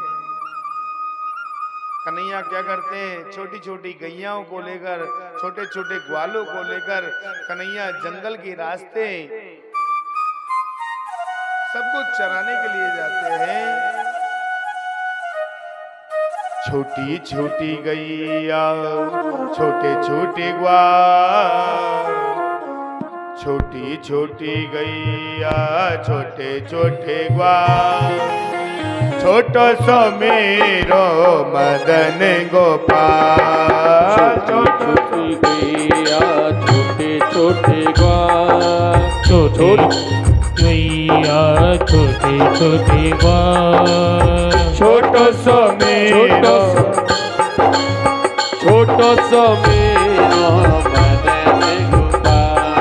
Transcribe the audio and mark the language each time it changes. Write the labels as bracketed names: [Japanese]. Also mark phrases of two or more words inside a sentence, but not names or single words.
[Hindi] कन्हैया क्या करते हैं, छोटी छोटी गैयाओं को लेकर, छोटे छोटे ग्वालों को लेकर कन्हैया जंगल के रास्ते सबको चराने के लिए जाते हैं। छोटी छोटी गैया, छोटे छोटे ग्वाल, छोटी छोटी गैया, छोटे छोटे ग्वाल, [Braj] छोटो सो मेरो मदन गोपाल। [Hindi] छोटी गैया, छोटे छोटे ग्वाल, छोटे गैया, छोटे छोटे ग्वाल, [Braj] छोटो सो मेरो, छोटो सो मेरो मदन गोपाल।